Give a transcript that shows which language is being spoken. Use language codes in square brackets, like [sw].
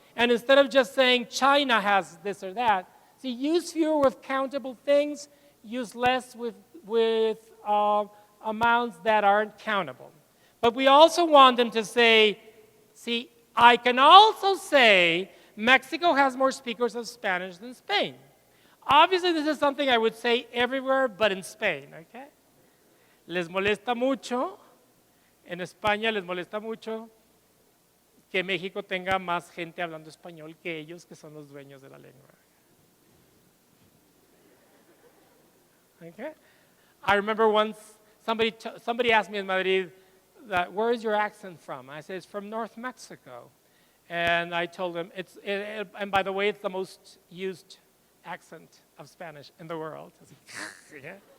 [en] And instead of just saying China has this or that, see, use fewer with countable things, use less with amounts that aren't countable. But we also want them to say, see, I can also say Mexico has more speakers of Spanish than Spain. Obviously, this is something I would say everywhere but in Spain, okay? [es] Les molesta mucho, en España les molesta mucho que México tenga más gente hablando español que ellos, que son los dueños de la lengua. [en] Okay? I remember once somebody asked me in Madrid, where is your accent from? I said, it's from North Mexico. And I told him, and by the way, it's the most used accent of Spanish in the world. Yeah.